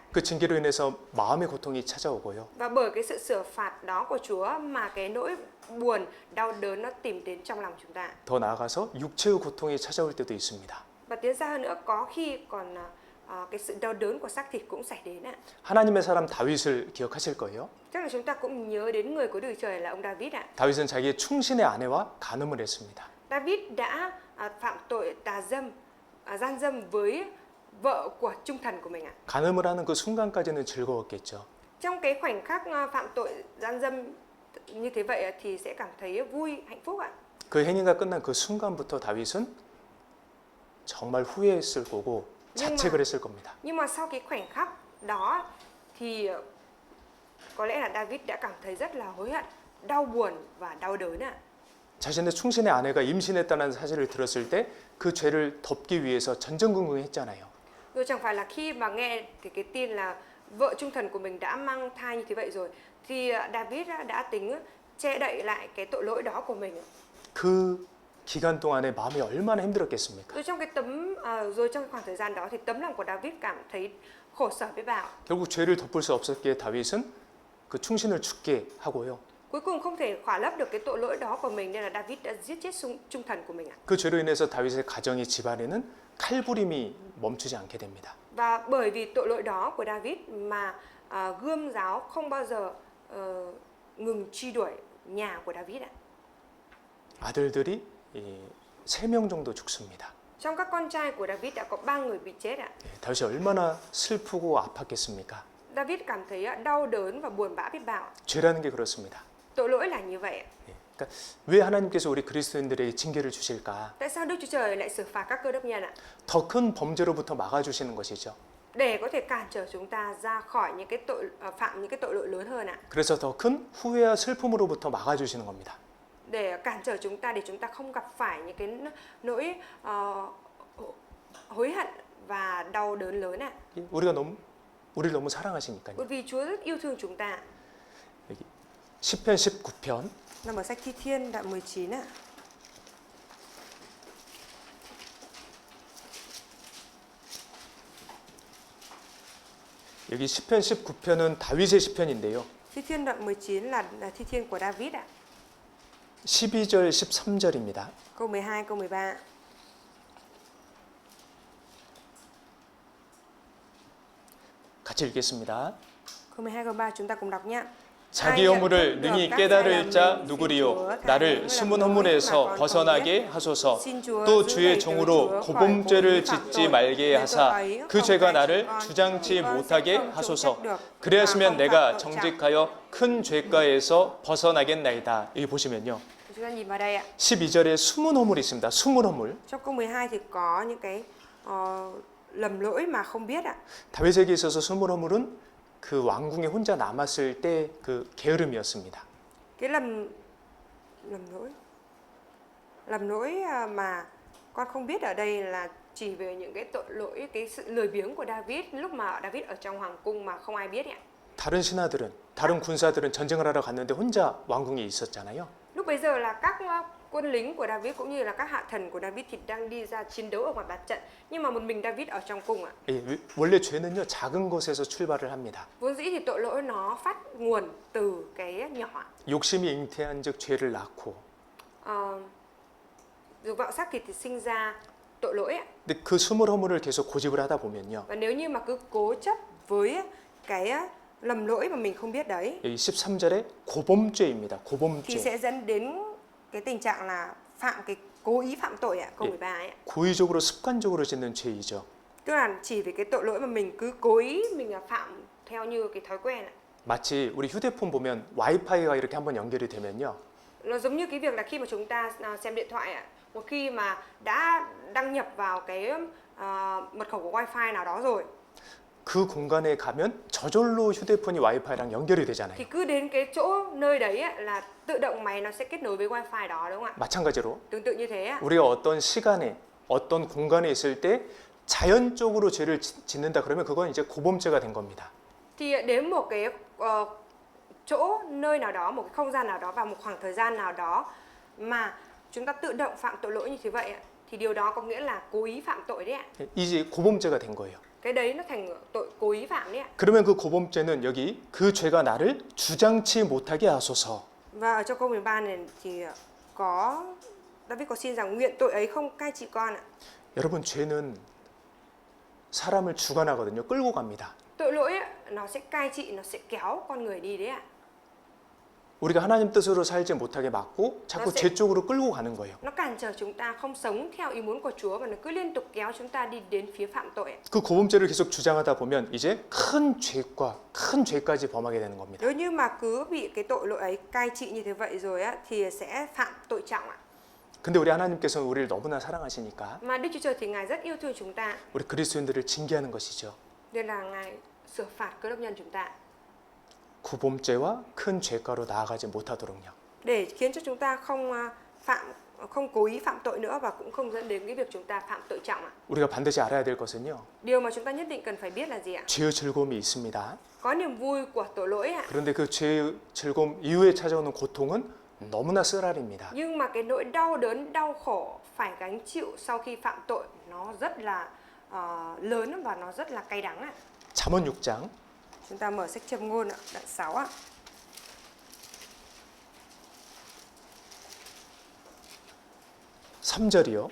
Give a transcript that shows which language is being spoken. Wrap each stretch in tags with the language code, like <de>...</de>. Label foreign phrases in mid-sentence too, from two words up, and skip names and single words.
<ko>그 징계로 인해서 마음의 고통이 찾아오고요.</ko> <vi>Và bởi cái sự sửa phạt đó của Chúa mà cái nỗi buồn, đau đớn nó tìm đến trong lòng chúng ta.</vi> <ko>더 나아가서 육체의 고통이 찾아올 때도 있습니다.</ko> <vi>Và tiến xa hơn nữa, có khi còn cái sự đau đớn của xác thịt cũng xảy đến ạ.</vi> <ko>하나님의 사람 다윗을 기억하실 거예요.</ko> <vi>Chắc là chúng ta cũng nhớ đến người của Đức Trời là ông David ạ.</vi> <ko>다윗은 자기의 충신의 아내와 간음을 했습니다.</ko> <vi>David đã phạm tội gian dâm với vợ của trung thần của mình ạ.</vi> <ko>간음을 하는 그 순간까지는 즐거웠겠죠.</ko> <vi>Trong cái khoảnh khắc phạm tội gian dâm như thế vậy thì sẽ cảm thấy vui, hạnh phúc ạ.</vi> <ko>그 행위가 끝난 그 순간부터 다윗은 정말 후회했을 거고 자책을 했을 겁니다.</ko> <vi>Nhưng mà sau cái khoảnh khắc đó thì có lẽ là David đã cảm thấy rất là hối hận, đau buồn và đau đớn ạ.</vi> <ko>자신의 충신의 아내가 임신했다는 사실을 들었을 때 그 죄를 덮기 위해서 전전긍긍했잖아요.</ko> <vi>Rồi chẳng phải là khi mà nghe cái tin là vợ trung thần của mình đã mang thai như thế vậy rồi thì David đã tính che đậy lại cái tội lỗi đó của mình.</vi> <ko>그 기간 동안에 마음이 얼마나 힘들었겠습니까?</ko> <vi>Rồi trong cái khoảng thời gian đó thì tấm lòng của David cảm thấy khổ sở biết bao.</vi> <ko>결국 죄를 덮을 수 없었기에 다윗은 그 충신을 죽게 하고요.</ko> <vi>Cuối cùng không thể khỏa lấp được cái tội lỗi đó của mình nên là David đã giết chết trung thần của mình ạ.</vi> <ko>그 죄로 인해서 다윗의 가정이 집안에는 칼부림이 멈추지 않게 됩니다.</ko> <vi>Và bởi vì tội lỗi đó của David mà gươm giáo không bao giờ ngừng truy đuổi nhà của David ạ.</vi> <ko>아들들이 3명 정도 죽습니다.</ko> <vi>Trong các con trai của David đã có 3 người bị chết ạ.</vi> <ko>다윗이 얼마나 슬프고 아팠겠습니까?</ko> <vi>David cảm thấy đau đớn và buồn bã biết bao.</vi> <ko>죄라는 게 그렇습니다.</ko> <vi>Tội lỗi là như vậy ạ.</vi> <ko>그러니까 왜 하나님께서 우리 그리스도인들에게 징계를 주실까?</ko> <vi>Tại sao Đức Chúa Trời lại xử phạt các cơ đốc nhân ạ?</vi> <ko>더 큰 범죄로부터 막아주시는 것이죠.</ko> <vi>Để có thể cản trở chúng ta ra khỏi những cái phạm những cái tội lỗi lớn hơn ạ.</vi> <ko>그래서 더 큰 후회와 슬픔으로부터 막아주시는 겁니다.</ko> <vi>Để cản trở chúng ta để chúng ta không gặp phải những cái nỗi hối hận và đau đớn lớn ạ.</vi> <ko>우리를 너무 사랑하시니까요.</ko> <vi>Bởi vì Chúa rất yêu thương chúng ta.</vi> <ko>여기 시편 19편</ko> <vi>Nằm ở sách Thi Thiên đoạn 19 ạ.</vi> <ko>여기 시편 19편은 다윗의 시편인데요.</ko> <vi>Thi Thiên đoạn 19 là Thi Thiên của David ạ.</vi> <ko>12절 13절입니다.</ko> <vi>Câu 12, câu 13.</vi> <ko>같이 읽겠습니다.</ko> <vi>Câu 12, câu 3 chúng ta cùng đọc nhé.</vi> <ko>자기 허물을 능히 깨달을 자 누구리요? 나를 숨은 허물에서 벗어나게 하소서. 또 주의 종으로 고범죄를 짓지 말게 하사 그 죄가 나를 주장치 못하게 하소서. 그리하시면 내가 정직하여 큰 죄가에서 벗어나겠나이다. 여기 보시면요.</ko> <vi>Chúng ta nhìn vào đây ạ.</vi> <ko>12절에 숨은 허물이 있습니다. 숨은 허물.</ko> <vi>Trong câu 12 thì có những cái lầm lỗi mà không biết ạ.</vi> <ko>다윗에게 있어서 숨은 허물은 그 왕궁에 혼자 남았을 때 그 게으름이었습니다.</ko> <vi>Cái lầm lỗi mà con không biết ở đây là chỉ về những cái tội lỗi, cái sự lười biếng của David lúc mà David ở trong hoàng cung mà không ai biết ạ.</vi> <ko>다른 신하들은, 다른 군사들은 전쟁을 하러 갔는데 혼자 왕궁에 있었잖아요.</ko> <vi>Lúc bây giờ là các quân lính của David cũng như là các hạ thần của David thì đang đi ra chiến đấu ở ngoài mặt trận, nhưng mà một mình David ở trong cung ạ.</vi> <ko>원래 죄는요 작은 것에서 출발을 합니다.</ko> <vi>Vốn dĩ thì tội lỗi nó phát nguồn từ cái nhỏ.</vi> <ko>욕심이 잉태한즉 죄를 낳고.</ko> <vi>Dục vọng xác thịt thì sinh ra tội lỗi ạ.</vi> <ko>근데 그 숨을 허물을 계속 고집을 하다 보면요.</ko> <vi>Và nếu như mà cứ cố chấp với cái lầm lỗi mà mình không biết đấy,</vi> <ko>여기 13절에 고범죄입니다.</ko> <vi>thì</vi> <ko>고범죄.</ko> <vi>sẽ dẫn đến cái tình trạng là cố ý phạm tội ạ, câu 13 ấy ạ.</vi> <ko>고의적으로 습관적으로 짓는 죄이죠.</ko> <vi>Tức là chỉ vì cái tội lỗi mà mình cứ cố ý mình phạm theo như cái thói quen ạ.</vi> <ko>마치 우리 휴대폰 보면 와이파이가 이렇게 한번 연결이 되면요.</ko> <vi>Nó giống như cái việc là khi mà chúng ta xem điện thoại ạ, một khi mà đã đăng nhập vào cái mật khẩu của wifi nào đó rồi</vi> <ko>그 공간에 가면 저절로 휴대폰이 와이파이랑 연결이 되잖아요.</ko> <vi>thì cứ đến cái chỗ nơi đấy ạ, là tự động máy nó sẽ kết nối với wifi đó, đúng không ạ?</vi> <ko>마찬가지로</ko> <vi>Tương tự như thế ạ.</vi> <ko>우리가 어떤 시간에 어떤 공간에 있을 때 자연적으로 죄를 짓는다 그러면 그건 이제 고범죄가 된 겁니다.</ko> <vi>Thì đến một cái chỗ nơi nào đó, một cái không gian nào đó và một khoảng thời gian nào đó mà chúng ta tự động phạm tội lỗi như thế vậy ạ, thì điều đó có nghĩa là cố ý phạm tội đấy ạ.</vi> <ko>이제 고범죄가 된 거예요.</ko> <vi>Cái đấy nó thành tội cố ý phạm đấy ạ.</vi> <ko>그러면 그 고범죄는 여기 그 죄가 나를 주장치 못하게 하소서.</ko> <vi>Và ở trong câu 13 này thì có David có xin rằng nguyện tội ấy không cai trị con ạ.</vi> <ko>여러분 죄는 사람을 주관하거든요. 끌고 갑니다.</ko> <vi>Tội lỗi ấy, nó sẽ cai trị, nó sẽ kéo con người đi đấy ạ.</vi> <ko>우리가 하나님 뜻으로 살지 못하게 막고 자꾸 죄 쪽으로 끌고 가는 거예요.</ko> <vi>Nó cản trở chúng ta không sống theo ý muốn của Chúa và nó cứ liên tục kéo chúng ta đi đến phía phạm tội ạ.</vi> <ko>그 고범죄를 계속 주장하다 보면 이제 큰 죄까지 범하게 되는 겁니다.</ko> <vi>Nếu như mà cứ bị cái tội lỗi ấy cai trị như thế vậy rồi á thì sẽ phạm tội trọng ạ.</vi> <ko>근데 우리 하나님께서는 우리를 너무나 사랑하시니까</ko> <vi>Mà Đức Chúa Trời thì Ngài rất yêu thương chúng ta,</vi> <ko>우리 그리스도인들을 징계하는 것이죠.</ko> <vi>nên là Ngài xử phạt cơ đốc nhân chúng ta</vi> <ko>구범죄와 큰 죄가로 나아가지 못하도록요.</ko> <vi>để khiến cho chúng ta không cố ý phạm tội nữa và cũng không dẫn đến cái việc chúng ta phạm tội trọng ạ.</vi> <ko>우리가 반드시 알아야 될 것은요.</ko> <vi>Điều mà chúng ta nhất định cần phải biết là gì ạ?</vi> <ko>죄의 즐거움이 있습니다.</ko> <vi>Có niềm vui của tội lỗi ạ.</vi> <ko>그런데 그 죄의 즐거움 이후에 찾아오는 고통은 너무나 쓰라립니다.</ko> <vi>Nhưng mà cái nỗi đau đớn, đau khổ phải gánh chịu sau khi phạm tội nó rất là lớn và nó rất là cay đắng ạ.</vi> <ko>잠언 6장</ko> <vi>Chúng ta mở sách Châm ngôn ạ, đoạn 6 ạ.</vi> <ko>3절이요.</ko>